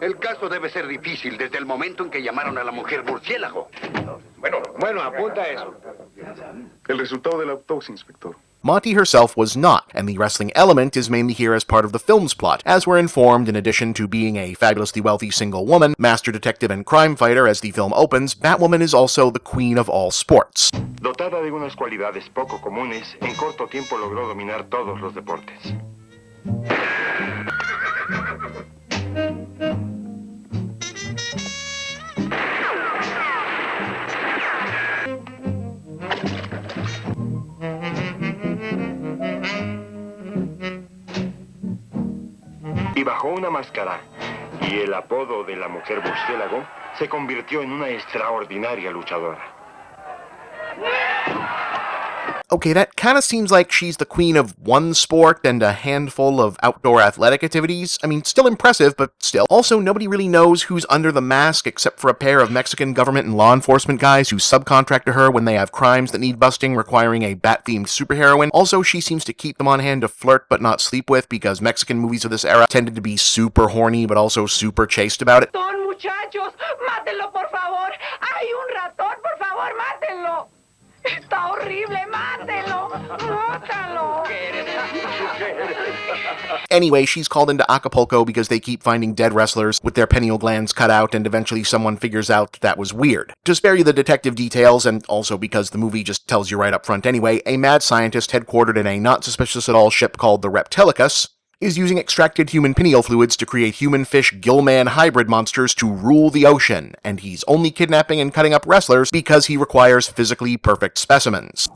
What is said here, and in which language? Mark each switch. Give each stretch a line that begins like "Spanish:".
Spanish: El caso debe ser difícil desde el momento en que llamaron a la mujer Murciélago. Bueno, apunta eso. El resultado de la autopsia, inspector.
English: Monty herself was not, and the wrestling element is mainly here as part of the film's plot, as we're informed in addition to being a fabulously wealthy single woman, master detective and crime fighter as the film opens, Batwoman is also the queen of all sports.
Spanish: Dotada de unas cualidades poco comunes, en corto tiempo logró dominar todos los deportes. Y bajo una máscara y el apodo de la mujer Murciélago se convirtió en una extraordinaria luchadora.
English: Okay, that kinda seems like she's the queen of one sport and a handful of outdoor athletic activities. I mean, still impressive, but still. Also, nobody really knows who's under the mask except for a pair of Mexican government and law enforcement guys who subcontract to her when they have crimes that need busting requiring a bat-themed superheroine. Also, she seems to keep them on hand to flirt but not sleep with because Mexican movies of this era tended to be super horny but also super chaste about it.
Spanish: Son muchachos, mátenlo por favor. Hay un ratón, por favor, mátenlo. Está horrible, mátelo, mátalo.
English: Anyway, she's called into Acapulco because they keep finding dead wrestlers with their pineal glands cut out, and eventually someone figures out that was weird. To spare you the detective details, and also because the movie just tells you right up front anyway, a mad scientist headquartered in a not-suspicious-at-all ship called the REPTILICUS is using extracted human pineal fluids to create human-fish gill-man hybrid monsters to rule the ocean, and he's only kidnapping and cutting up wrestlers because he requires physically perfect specimens.